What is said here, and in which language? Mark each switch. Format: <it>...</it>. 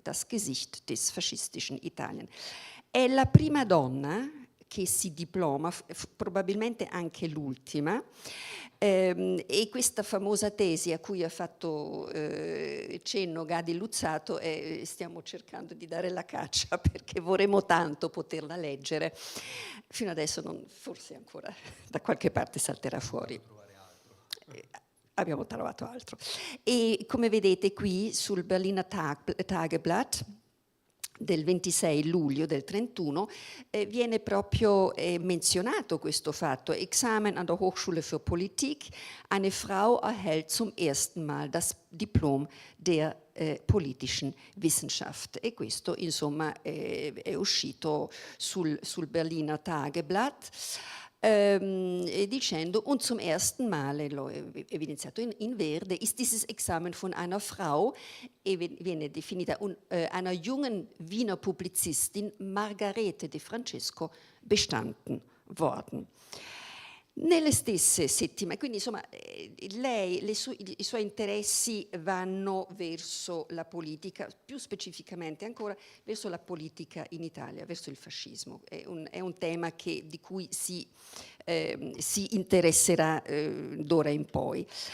<de>Das Gesicht des faschistischen Italien.</de> <it>È la prima donna che si diploma, probabilmente anche l'ultima, e questa famosa tesi a cui ha fatto cenno Gadi Luzzato, stiamo cercando di dare la caccia perché vorremmo tanto poterla leggere. Fino adesso forse ancora da qualche parte salterà fuori. Abbiamo trovato altro. E come vedete qui sul Berliner Tageblatt del 26 luglio del 31 viene proprio menzionato questo fatto.</it> <de>Examen an der Hochschule für Politik. Eine Frau erhält zum ersten Mal das Diplom der politischen Wissenschaft.</de> <it>E questo insomma è uscito sul Berliner Tageblatt. Dicendo,</it> <de>und zum ersten Male,</de> <it>evidenziato in verde,</it> <de>ist dieses Examen von einer Frau,</de> <it>viene definita</it> <de>einer jungen Wiener Publizistin Margarete De Francesco, bestanden worden.</de> <it>Nelle stesse settimane, quindi insomma lei, i suoi interessi vanno verso la politica, più specificamente ancora verso la politica in Italia, verso il fascismo. È un tema di cui si interesserà d'ora in poi.</it>